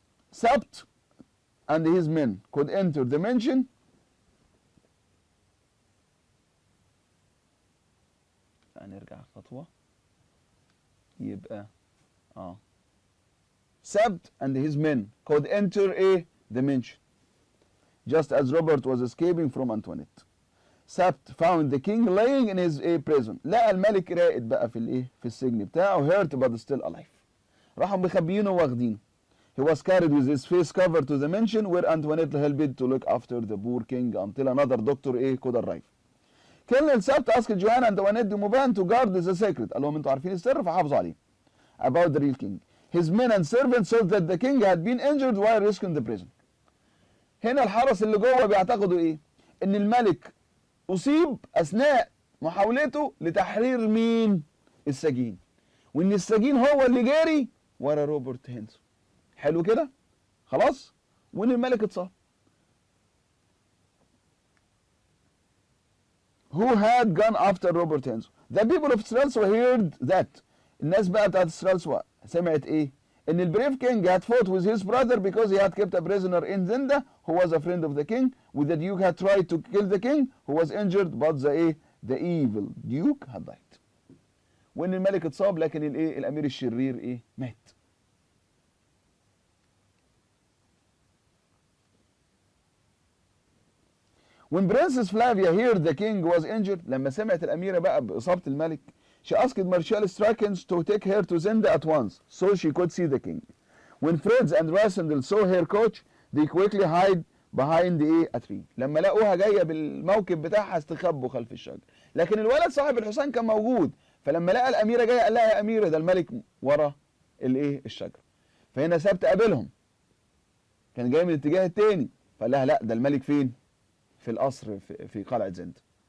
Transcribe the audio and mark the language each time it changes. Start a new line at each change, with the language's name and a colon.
English: Sapt and his men could enter the mansion
Arabic: نرجع خطوة يبقى
English: Sapt and his men could enter the mansion just as Robert was escaping from Antoinette. Sapt found the king laying in his prison.
Arabic: لقى الملك راقد بقى في السجن بتاعه
English: hurt but still alive.
Arabic: راحوا مخبيينه واخدينه.
English: He was carried with his face covered to the mansion where Antoinette helped to look after the poor king until another doctor could arrive. Colonel Sapt asked Joanna and Antoinette de Maubin to guard the secret.
Arabic: قال لهم انتوا عارفين السر فحافظوا عليه.
English: About the real king. His men and servants saw that the king had been injured while rescuing the prison.
Arabic: هنا الحرس اللي جوه بيعتقدوا ايه؟ ان الملك اصيب اثناء محاولته لتحرير مين؟ السجين. وان السجين هو اللي جاري ورا روبرت هينسون. حلو كده؟ خلاص؟ وان الملك اتصاب.
English: Who had gone after Robert Henson? The people of Strelsau heard that.
Arabic: الناس بقى بتاعت Strelsau سمعت ايه؟ ان البريف
English: king had fought with his brother because he had kept a prisoner in Zenda who was a friend of the king, with the duke had tried to kill the king who was injured but the evil duke had died.
Arabic: وان الملك اتصاب لكن الامير الشرير مات.
English: When Princess Flavia heard the king was injured,
Arabic: لما سمعت الأميرة بقى بإصابة الملك,
English: she asked Marshal Strachens to take her to Zenda at once, so she could see the king. When Fritz and Rasindel saw her coach, they quickly hid behind a tree.
Arabic: لما لقوها جاية بالموكب بتاعها استخبوا خلف الشجر. لكن الولد صاحب الحصان كان موجود، فلما لقى الأميرة جاية قال لها يا أميرة ده الملك ورا الشجر. فهنا سبت قابلهم. كان جاي من الاتجاه التاني، فقال لها لا ده الملك فين؟ في القصر في قلعة زند.